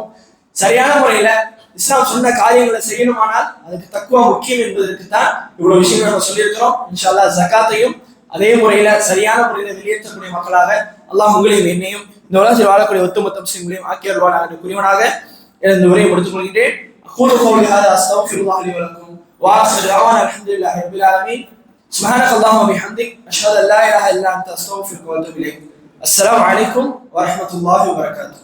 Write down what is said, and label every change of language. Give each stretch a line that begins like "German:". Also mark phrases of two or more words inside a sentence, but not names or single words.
Tamil: சரியான முறையில இஸ்லாம் சொன்ன காரியங்களை செய்யணுமானால் அதுக்கு தக்குவா முக்கியம் என்பதற்கு தான் இவ்வளவு விஷயங்கள் நம்ம சொல்லியிருக்கிறோம்.
Arabic: إن شاء الله
Tamil: ஜகாத்தையும் அதே முறையில சரியான முறையில வெளியேற்றக்கூடிய மக்களாக அல்லாஹ் உங்களையும் என்னையும் இந்த உலகத்தில் வாழக்கூடிய ஒட்டுமொத்த முஸ்லிம்களையும் ஆக்கியருவானாக என்று குறிவனாக இந்த உரையை முடித்துக் கொள்கிறேன்.
Arabic: أقول قولي هذا أستغفر الله لي ولكم وآخر دعوانا الحمد لله رب العالمين. سبحانك اللهم وبحمدك أشهد أن لا إله إلا أنت أستغفرك وأتوب إليك. السلام عليكم ورحمة الله وبركاته.